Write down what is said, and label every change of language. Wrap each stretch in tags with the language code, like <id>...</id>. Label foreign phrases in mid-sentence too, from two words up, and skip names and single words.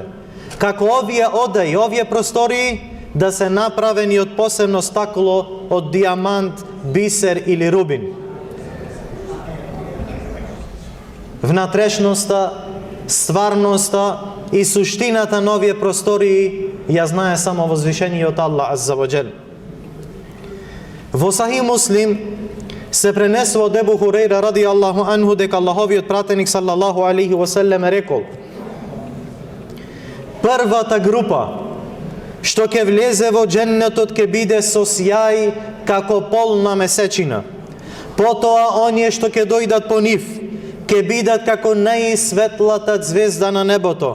<mk>Како овие одаи, овие простории да се направени од посебно стакло, од диамант, бисер или рубин. Внатрешноста, стварноста и суштината на овие простории ја знае само возвишениот Аллах</mk> <ar>عز وجل.</ar> <mk>Во Сахих Муслим се пренесува од Ебу Хурейра</mk> <ar>رضي الله عنه</ar> <mk>дека Аллаховиот пратеник</mk> <ar>صلى الله عليه وسلم</ar> <mk>рекол: првата група што ќе влезе во дженнетот ќе биде со сјај како полна месечина. Потоа оние што ќе дојдат по нив ќе бидат како најсветлата звезда на небото.</mk>